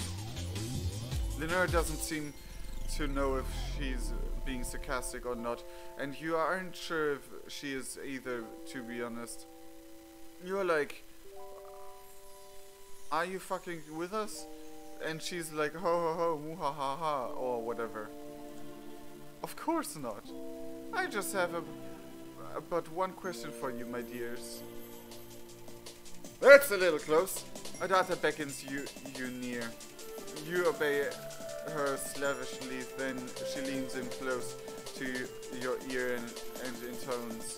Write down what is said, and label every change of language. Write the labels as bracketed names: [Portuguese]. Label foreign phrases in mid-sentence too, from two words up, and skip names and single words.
[English] Linnera doesn't seem to know if she's being sarcastic or not, and you aren't sure if she is either, to be honest. You're like, are you fucking with us? And she's like, ho ho ho, moo ha ha ha, or whatever. Of course not. I just have but one question for you, my dears. That's a little close. Adata beckons you near. You obey her slavishly, then she leans in close to your ear and intones.